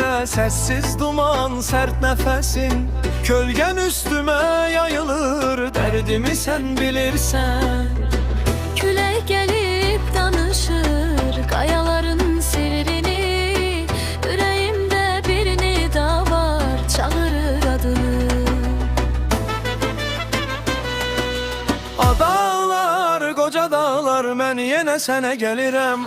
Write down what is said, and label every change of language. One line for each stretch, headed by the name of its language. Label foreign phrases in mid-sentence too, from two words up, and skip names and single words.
Turkish: Sessiz duman, sert nefesin, kölgen üstüme yayılır. Derdimi sen bilirsen.
Azerbaijani: Külək gəlib danışır qayaların sirrini, ürəyimdə bir nida var, çağırır adını. Adağlar, qoca dağlar, mən yenə sənə gəlirəm.